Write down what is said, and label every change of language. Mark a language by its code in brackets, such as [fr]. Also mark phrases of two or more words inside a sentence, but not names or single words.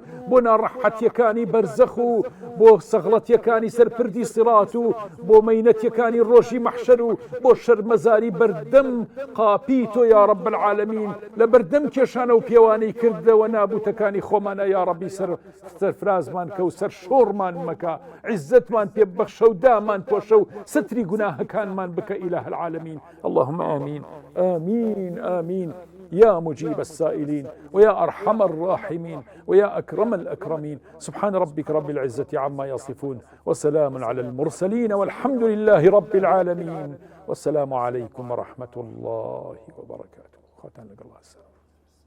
[ckb] بۆ ناڕەحەتیەکانی بەرزەخ و بۆ سەغڵەتیەکانی سەر پردی سرات و بۆ مەینەتیەکانی ڕۆژی مەحشەر و بۆ شەرمەزاری بەردەم قاپی تۆ [ar] یا رب العالمین [ckb] لە بەردەم کێشانە و پێوانەی کردەوە نابوتەکانی خۆمانە یا ربی سەرفرازمان کە و سەر شۆڕمان مەکە عیزەتمان پێ ببەخشە و دامان پۆشە و ستری گوناهەکانمان بکە [ar] ئیلاهە العالمین اللهم آمین آمین آمین يا مجيب السائلين ويا أرحم الراحمين ويا أكرم الأكرمين سبحان ربك رب العزة عما يصفون وسلام على المرسلين والحمد لله رب العالمين والسلام عليكم ورحمة الله وبركاته.